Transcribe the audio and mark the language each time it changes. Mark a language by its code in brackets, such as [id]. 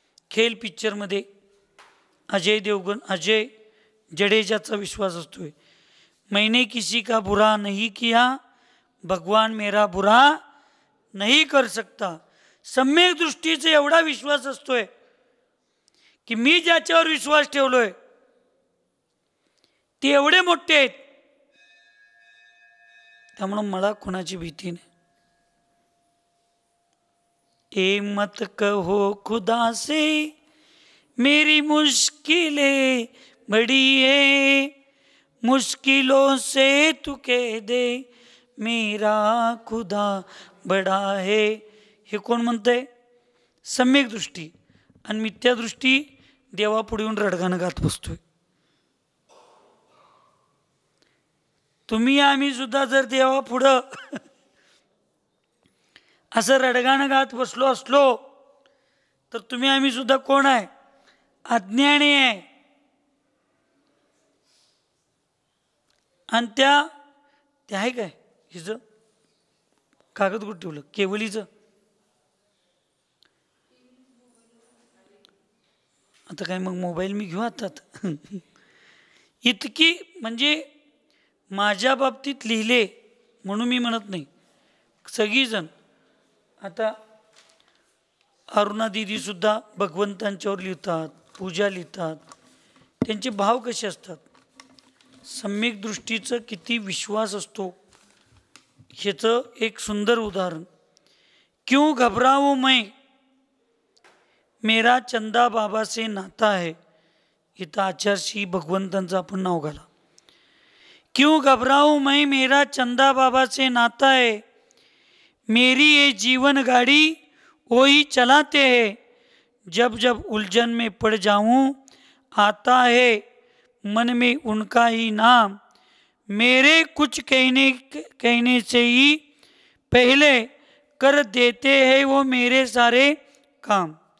[mr] खेल पिक्चरमध्ये अजय जडेजाचा विश्वास असतोय, [hi] मैंने किसी का बुरा नहीं किया, भगवान मेरा बुरा नहीं कर सकता. [mr] सम्यक दृष्टीचा एवढा विश्वास असतोय की मी ज्याच्यावर विश्वास ठेवलोय ते एवढे मोठे आहेत, त्यामुळे मला कोणाची भीती नाही. [hi] ए मत कहो खुदा से मेरी मुश्किलें बड़ी है, मुश्किलों से तू कह दे मेरा खुदा बडा है. [mr] हे कोण म्हणतंय? सम्यक दृष्टी. आणि मिथ्या दृष्टी देवापुढे येऊन रडगाणं गात बसतोय. तुम्ही आम्ही सुद्धा जर देवापुढं असं रडगाणं गात बसलो असलो तर तुम्ही आम्ही सुद्धा कोण आहे? अज्ञानी आहे. आणि त्या आहे काय हिचं कागद कुठं ठेवलं? केवलीचं. आता काय मग मोबाईल मी घेऊ हातात? इतकी म्हणजे माझ्या बाबतीत लिहिले म्हणून मी म्हणत नाही, सगळीजण. आता अरुणा दिदी सुद्धा भगवंतांच्यावर लिहितात, पूजा लिहितात. त्यांचे भाव कसे असतात, सम्यक दृष्टीचं किती विश्वास असतो ह्याचं एक सुंदर उदाहरण. [hi] क्यों घबराऊं मैं, मेरा चंदा बाबा से नाता है. [mr] इथं आचार्यशी भगवंतांचं आपण नाव घाला. [hi] क्यों घबराऊं मैं, मेरा चंदा बाबा से नाता है, मेरी ये जीवन गाड़ी वो ही चलाते हैं, जब जब उलझन में पड़ जाऊं आता है मन में उनका ही नाम, मेरे कुछ कहने से ही पहले कर देते हैं वो मेरे सारे काम.